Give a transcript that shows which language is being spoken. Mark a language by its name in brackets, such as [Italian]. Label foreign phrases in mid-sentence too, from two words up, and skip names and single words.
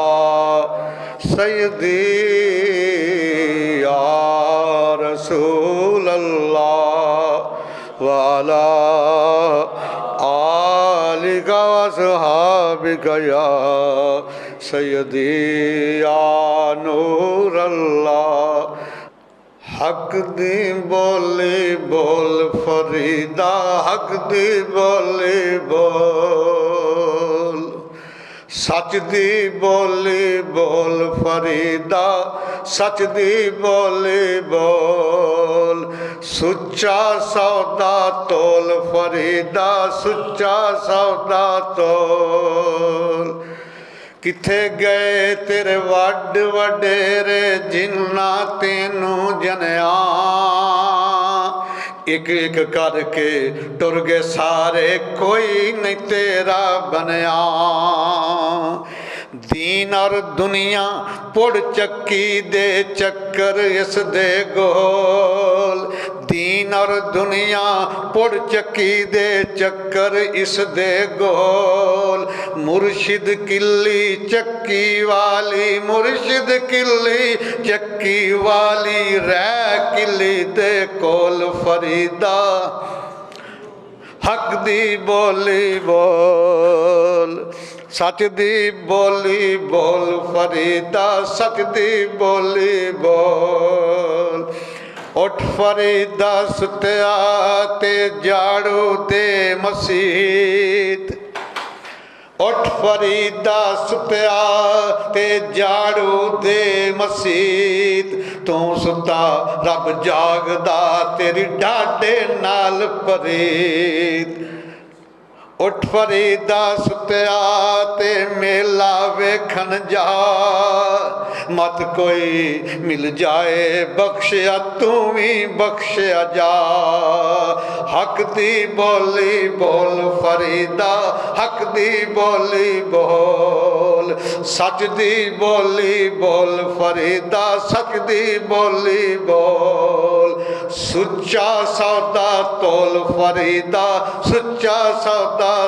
[Arabic] سيدي يا رسول الله وعلى آلك وصحابك يا سيدي يا نور الله [Punjabi] حق دی بولی بول فریدا حق دی بولی بول سچ دی بولی بول فریدا سچ دی بولی بول سچا سودا تول فریدا سچا سودا تول کتھے گئے تیرے وڈ وڈیرے جنہ تینوں جنیاں ایک ایک کر کے ٹر گئے سارے کوئی نہیں تیرا بنیا دین اور دنیا پڑ چکی دے چکر اس دے گول دین اور دنیا پڑ چکی دے چکر اس دے گول مرشد کلی چکی والی مرشد کلی چکی والی رہ کلی دے کول فریدا حق دی بولی بول سچ دی بولی بول فریدا سچ دی بولی بول اٹھ فریدا ستیا تے جاڑو دے مسیت اٹھ فریدا ستیا تے جاڑو دے مسیت تو ستا رب جاگدا تیری ڈاڈے نال پرید اٹھ فریدا ستیا تے میلا ویکھن جا مت کوئی مل جائے بخشیا تو بھی بخشیا جا حق دی بولی بول فریدا حق دی بولی بول سچ دی بولی بول فریدا سچ دی بولی بول سچا سودا تول فریدا سچا سودا